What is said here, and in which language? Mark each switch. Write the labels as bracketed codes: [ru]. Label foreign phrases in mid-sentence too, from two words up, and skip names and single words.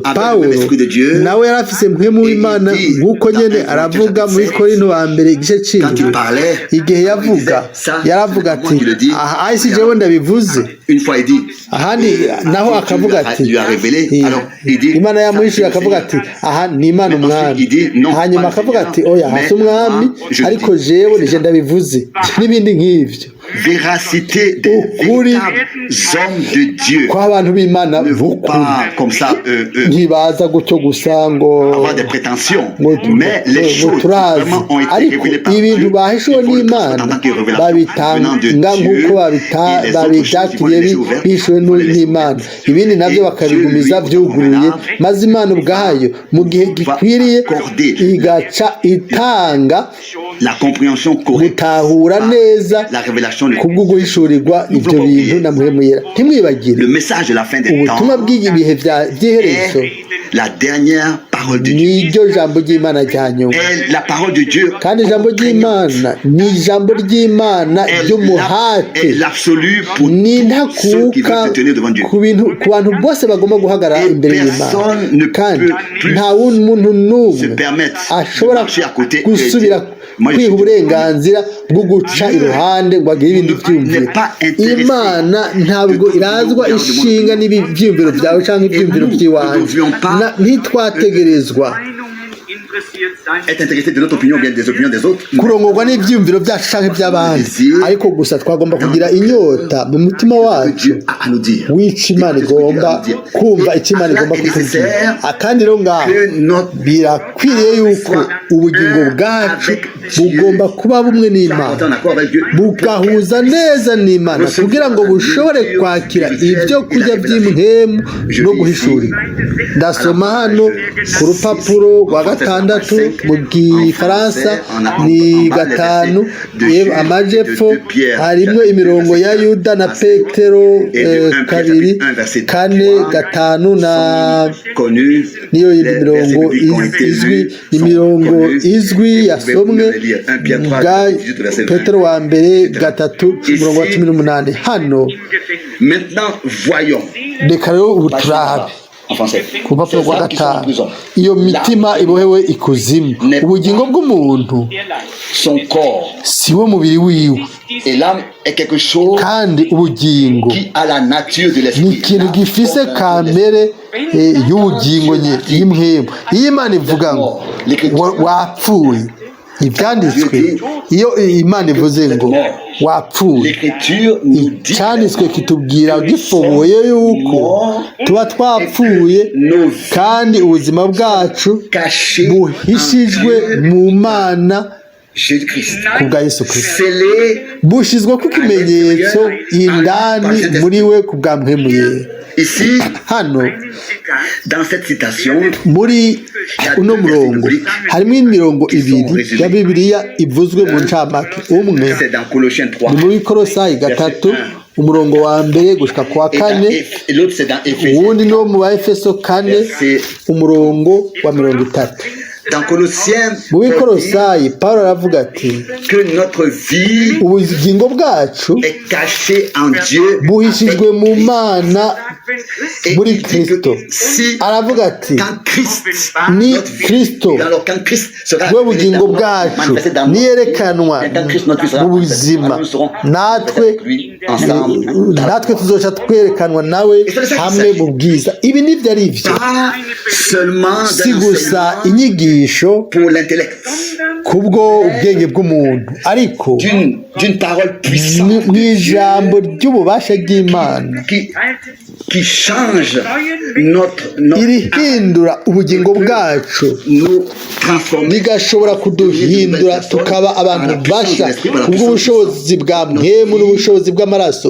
[rn] Pawulo nawe yari afise Mpwemu w'Imana, nk'uko nyene aravuga muri Korinto wa mbere igice c'indwi, igihe yaravuga ati aha si jewe ndabivuze, ahandi naho akavuga ati Imana yamuhishuye, akavuga ati aha ni Imana umwami, hanyuma akavuga ati oya hasi umwami, ariko jewe nije ndabivuze, n'ibindi nk'ivyo. [fr] véracité des véritables hommes de Dieu [rn] kw'abantu b'Imana [fr] ne vont pas comme ça [rn] ntibaza gutyo gusa ngo [fr] avoir des prétentions, mais les choses vraiment ont été [rn] ariko [fr] révélées par [rn] ibintu [fr] Dieu. [rn] bahishuwe n'Imana babitanga nk'uko babibyakiriye bishuwe n'Imana, ibindi nabyo bakabigumiza byuguruye, maze Imana ubwayo mu gihe gikwiriye igaca itanga [fr] la compréhension correcte, [rn] gutahura neza [fr] la révélation, [rn] kubwo guhishurirwa ibyo bintu na Mpwemu Yera. Ntimwibagire [fr] le message de la fin des [rn] ubutumwa [fr] temps [rn] bw'ibihe by'iherezo [fr] est la dernière parole de Dieu. [rn] niryo jambo ry'Imana rya nyuma, [fr] Et la parole de Dieu [rn] kandi ijambo ry'Imana ni ijambo ry'Imana ry'umuhate, [fr] est l'absolu pour [rn] ni [fr] tous ceux qui [rn] ntakuka [fr] veulent se tenir devant Dieu. [rn] ku bantu bose bagomba guhagarara [fr] Et [rn] imbere [fr] personne [rn] y'Imana, [fr] ne [rn] kandi [fr] peut plus [rn] nta wundi muntu [fr] se [rn] n'umwe [fr] permettre de [rn] ashobora [fr] marcher à côté et [rn] gusubira [fr] dire, moi, je [rn] kwiha [fr] suis [rn] uburenganzira bwo guca iruhande ngo agire ibindi byiyumviro. [fr] n'est pas intéressé [rn] Imana ntabwo irazwa ishinga n'ibyiyumviro byawe cyangwa ibyiyumviro by'iwanjye. Ntitwategerezwa [fr] être intéressé de notre opinion ou bien des opinions des autres. [rn] kurongorwa n'ibyiyumviro byacu cyangwa iby'abandi, ariko gusa twagomba kugira inyota mu mutima wacu [fr] Dieu a à nous dire. [rn] w'icyo Imana igomba kumva, icyo Imana igomba kutubwira. Kandi rero ngaho [fr] Que notre [rn] birakwiriye yuko ubugingo bwacu bugomba kuba bumwe n'Imana, [fr] en accord avec Dieu. [rn] bugahuza neza n'Imana kugira ngo bushobore kwakira ibyo kurya by'impwemu no guhishurirwa. Ndasoma hano ku rupapuro rwa gatandatu mu gifaransa ni 5 amajepfo harimo imirongo ya Yuda na Petero 2 4 5 na niyo mirongo izwi, imirongo izwi yasomwe bwa Petero wa mbere 3:18. Hano [fr] Maintenant, voyons. [rn] reka rero ubu turabe [fr] En français. [rn] ku rupapuro rwa [fr] Ceux qui sont en 5 prison. [rn] iyo mitima ibohewe ikuzimu, ubugingo bw'umuntu [fr] Son corps [rn] si wo mubiri wiwe, [fr] et l'âme est quelque chose [rn] kandi ubugingo [fr] qui a la nature de [rn] ni [fr] l'esprit. [rn] ikintu gifise kamere y'ubugingo nye y'imwemu. Iyo Imana ivuga ngo wapfuye, ibyanditswe iyo Imana ivuze ngo wapfuye, [fr] L'écriture nous dit [rn] icyanditswe kitubwira gifoboye yuko tuba twapfuye kandi ubuzima bwacu [fr] caché [rn] buhishijwe mu Mana Jésus-Christ. ku bwa Yesu Kristo, [fr] Scellé [rn] bushyizwe ku kimenyetso indani muri we ku bwa Mpwemu Yera. [fr] ici [rn] Hano [fr] dans cette citation. [rn] muri uno murongo harimo imirongo ibiri ya Bibiliya ivuzwe mu ncamake. Umwe [fr] C'est dans Colossiens 3. [rn] ni muri Kolosayi 3 umurongo wa mbere gushika ku wa 4, [fr] Et l'autre c'est dans Éphésiens. [rn] uwundi ni wo mu ba Efeso 4 umurongo wa 30. [fr] Dans Colossiens, [rn] mu b'Ikolosayi Pawulo aravuga ati [fr] que notre vie [rn] ubugingo bwacu [fr] est cachée en Dieu. [rn] buhishijwe mu Mana [fr] Et [rn] muri [fr] il dit Kristo. que si [rn] Aravuga ati [fr] quand Christ, [rn] ni [fr] notre vie, Kristo alors quand Christ sera [rn] we bugingo bwacu [fr] manifesté dans nous, [rn] niyerekanwa [fr] et quand Christ notre vie sera [rn] mu [fr] manifesté, [rn] buzima, [fr] nous serons [rn] natwe [fr] avec lui ensemble. [rn] natwe tuzoca twerekanwa nawe hamwe mu bwiza. Ibi nibyo ari byo, [fr] Pas seulement [rn] si [fr] d'un [rn] gusa [fr] enseignement [rn] inyigisho [fr] pour l'intellect, [rn] kubwo ubwenge bw'umuntu, ariko [fr] d'une parole puissante [rn] ni ijambo ry'ububasha bw'Imana [fr] qui change notre [rn] irihindura ubugingo bwacu, [fr] nous transformer [rn] rigashobora kuduhindura tukaba abantu basha kubw'ubushobozi bwa Mpwemu n'ubushobozi bw'amaraso.